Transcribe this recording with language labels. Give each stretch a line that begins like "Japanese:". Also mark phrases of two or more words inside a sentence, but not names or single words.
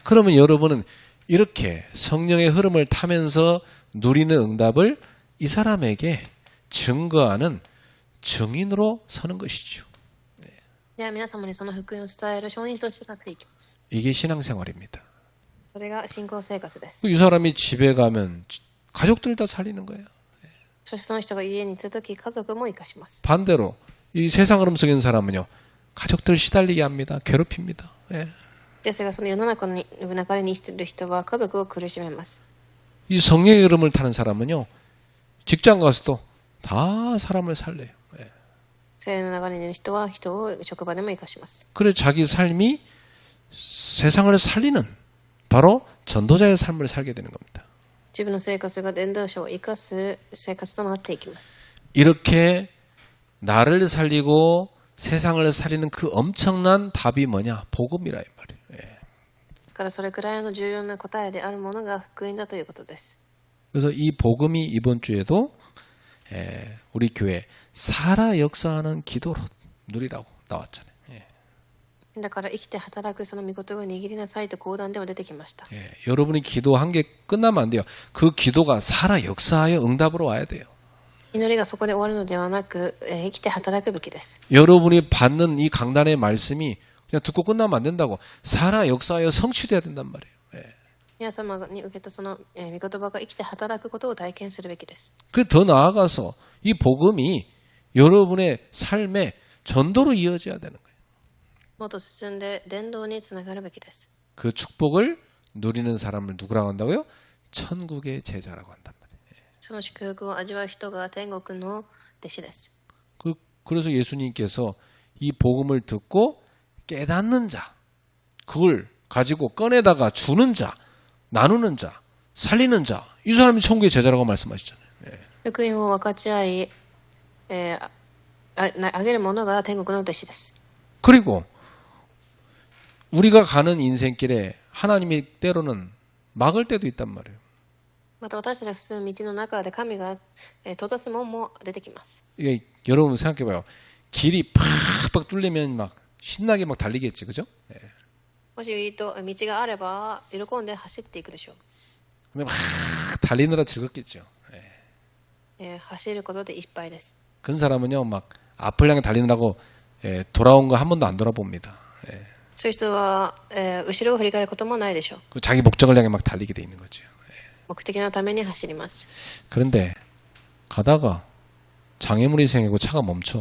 Korean: 그러면 여러분은 이렇게 성령의 흐름을 타면서 누리는 응답을 이 사람에게 증거하는 증인으로 서는 것이죠.
Japanese: では皆様にその福音を伝える証人としてなっていきます。
Korean: 이게 신앙생활입니다.
Japanese: それが信仰生活です。
Korean: 이 사람이 집에 가면 가족들 다 살리는 거예요.
Japanese: そしてその人が家に行ったとき、家族も生かします。
Korean: 반대로 이 세상 흐름 속에 있는 사람은요. 가족들 시달리게 합니다. 괴롭힙니다. 예.
Japanese: ですがその世の中の流れに生きている人は家族を苦しめます。
Korean: 이 성령의 흐름을 타는 사람은요. 직장 가서도 다 사람을 살려요. 예.
Japanese: 聖霊の流れにいる人は人を職場でも生かします。
Korean: 그래 자기 삶이 세상을 살리는 바로 전도자의 삶을 살게 되는 겁니다.
Japanese: 自分の生活が伝道者を生かす生活となっていきます。
Korean: 이렇게 나를 살리고 세상을 살리는 그 엄청난 답이 뭐냐? 복음이라 이 말이에요. 예.
Japanese: だからそれくらいの重要な答えであるものが福音だということです。
Korean: 그래서 이 복음이 이번 주에도 우리 교회 살아 역사하는 기도로 누리라고 나왔잖아요. 예.
Japanese: だから生きて働くその御言葉を握りなさいと講談でも出てきました。
Korean: 예. 여러분이 기도한 게 끝나면 안 돼요. 그 기도가 살아 역사하여 응답으로 와야 돼요.
Japanese: 祈りがそこで終わるのではなく、生きて働くべきです。
Korean: 여러분이 받는 이 강단의 말씀이 그냥 듣고 끝나면 안 된다고. 살아 역사하여 성취돼야 된단 말이에요. 예.
Japanese: 皆様に受けたその、御言葉が生きて働くことを体験するべきです。
Korean: 그 더 나아가서 이 복음이 여러분의 삶에 전도로 이어져야 되는 거예요.
Japanese: もっと進んで伝道につながるべきです。
Korean: 그 축복을 누리는 사람을 누구라고 한다고요? 천국의 제자라고 한단 말이에요.
Japanese: その祝福を味わう人が天国の弟子です。
Korean: 그래서 예수님께서 이 복음을 듣고 깨닫는 자, 그걸 가지고 꺼내다가 주는 자, 나누는 자, 살리는 자, 이 사람이 천국의 제자라고 말씀하시잖아요. 예.
Japanese: 福音を分かち合い、あげる者が天国の弟子です。
Korean: 그리고 우리가 가는 인생길에 하나님이 때로는 막을 때도 있단 말이에요.
Japanese: また私たちが進む道の中で神が閉ざす門も出てきます。
Korean: 이게 여러분 생각해봐요. 길이 팍팍 뚫리면 막 신나게 막 달리겠지, 그죠? 예.
Japanese: もし道があれば喜んで走っていくでしょう。
Korean: 근데 막 달리느라 즐겁겠죠. 예.
Japanese: 走ることでいっぱいです。
Korean: 그 사람은요, 막 앞을 향해 달리느라고 돌아온 거 한 번도 안 돌아봅니다. 예.
Japanese: そういう人は、後ろを振り返ることもないでしょう。
Korean: 그 자기 목적을 향해 막 달리게 돼 있는 거죠.
Japanese: 目的のために走ります。
Korean: 그런데 가다가 장애물이 생기고 차가 멈춰.